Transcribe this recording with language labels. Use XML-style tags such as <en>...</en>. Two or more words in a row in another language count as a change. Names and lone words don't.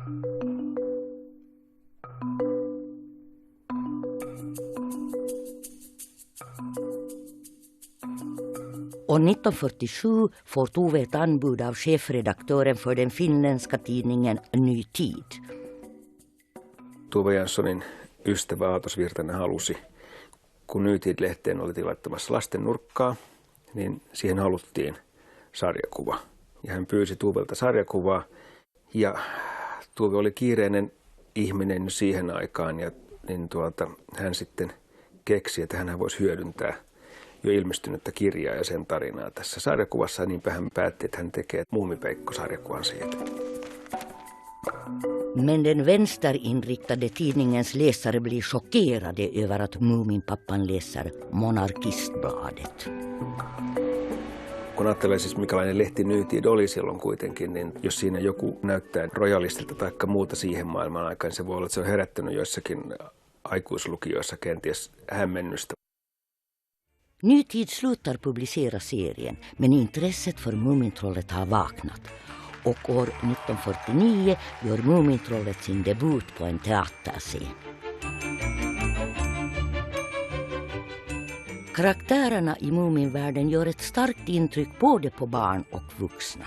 <sv>År 1947 får Tove ett anbud av chefredaktören för den finländska tidningen Ny Tid.</sv> <fi>Tove Janssonin ystävä Aatos Virtanen halusi, kun Ny Tid-lehteen oli tilattamassa lasten nurkkaa, niin siihen haluttiin sarjakuva. Ja hän pyysi Tuvelta sarjakuvaa ja Tuve oli kiireinen ihminen siihen aikaan ja niin hän sitten keksi, että hän voisi hyödyntää jo ilmestynyttä kirjaa ja sen tarinaa tässä sarjakuvassa, niinpä hän päätti, että hän tekee Muumipeikko-sarjakuvan siitä.</fi> <sv>Men den vänsterinriktade tidningens läsare blir chockerade över att Muuminpappan läser Monarkistbladet.</sv> <fi>Kun ajattelee siis mikälainen lehti Ny Tid oli silloin kuitenkin, niin jos siinä joku näyttää rojalistilta tai muuta siihen maailman aikaan, niin se voi olla, että se on herättänyt joissakin aikuislukijoissa kenties hämmennystä.</fi> <sv>Ny Tid slutar publicera serien, men intresset för Mumintrollet har vaknat. Och år 1949 gör Mumintrollet sin debut på en teaterscen. Karaktärerna i Muminvärlden gör ett starkt intryck både på barn och vuxna.</sv>